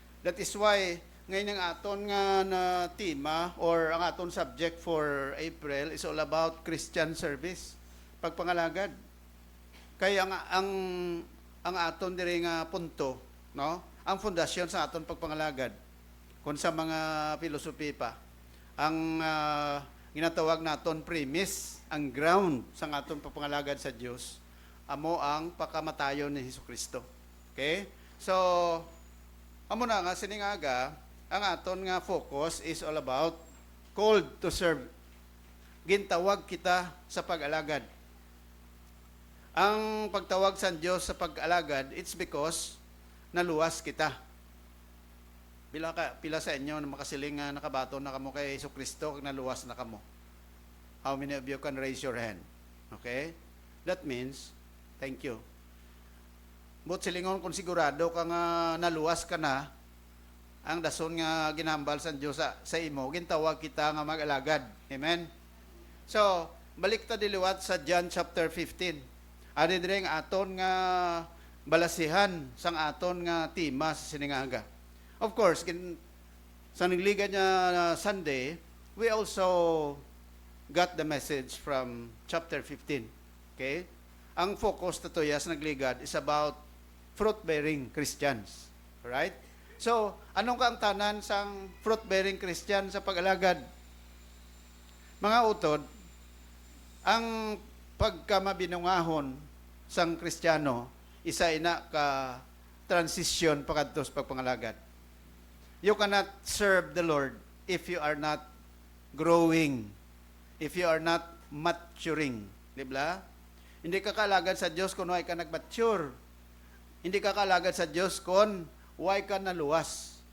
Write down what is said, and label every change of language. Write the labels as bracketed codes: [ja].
[en] That is why [hil] ngayon ang aton nga na tema [en] or ang aton subject for April is all about Christian service, pagpangalagad. [hil] Kaya ang aton diri nga punto, no? Ang fondasyon sa aton pagpangalagad kun sa mga filosofi pa. Ang ginatawag naton premise, ang ground sa aton pagpangalagad sa Dios, amo ang pagkamatayon ni Hesukristo. Okay? [en] So, [hil] amo na nga siningaga, ang aton nga [en] focus is all about called to serve. [hil] Gintawag kita sa pag-alagad. Ang pagtawag sa Diyos sa pag-alagad, [en] it's because [hil] naluwas kita. Pila sa inyo na makasiling nga nakabato na kamo kay Jesucristo, naluwas na kamo. [en] How many of you can raise your hand? Okay? That means, thank you. [hil] But silingon kung sigurado ka nga naluwas ka na, ang dason nga ginambal sa Dios sa imo, gintawag kita nga mag-alagad. Amen? So, balik ta diliwat sa John chapter 15. Ari dire nga aton nga balasihan sang aton nga tema sa siningaga. [en] Of course, [hil] sa nagliga niya [en] Sunday, we also got the message from chapter 15. Okay? Ang focus na to sa nagligad is about fruit-bearing Christians. Alright? [hil] So, anong kaangtanan sang fruit-bearing Christian sa pag-alagad? Mga utod, ang pagkamabinungahon sang Kristiyano, isa ina ka transition pakadto sa pagpangalagad. [en] You cannot serve the Lord if you are not growing, if you are not maturing. [hil] Di ba? Hindi ka kalagad sa Diyos kung why ka nag-mature. Hindi ka kalagad sa Diyos kung why ka naluwas.